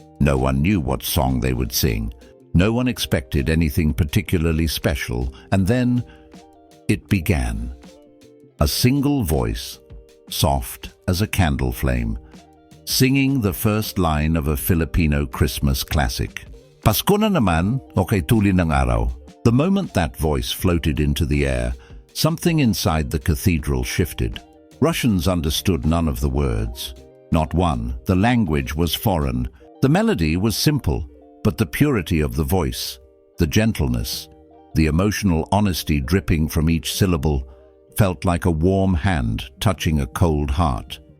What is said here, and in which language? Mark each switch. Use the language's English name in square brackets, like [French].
[English] No one knew what song they would sing. No one expected anything particularly special, and then it began. A single voice, soft as a candle flame, singing the first line of a Filipino Christmas classic. [Filipino] Pasko na naman, o kay tuli ng araw. [English] The moment that voice floated into the air, something inside the cathedral shifted. Russians understood none of the words. Not one. The language was foreign. The melody was simple. But the purity of the voice, the gentleness, the emotional honesty dripping from each syllable felt like a warm hand touching a cold heart.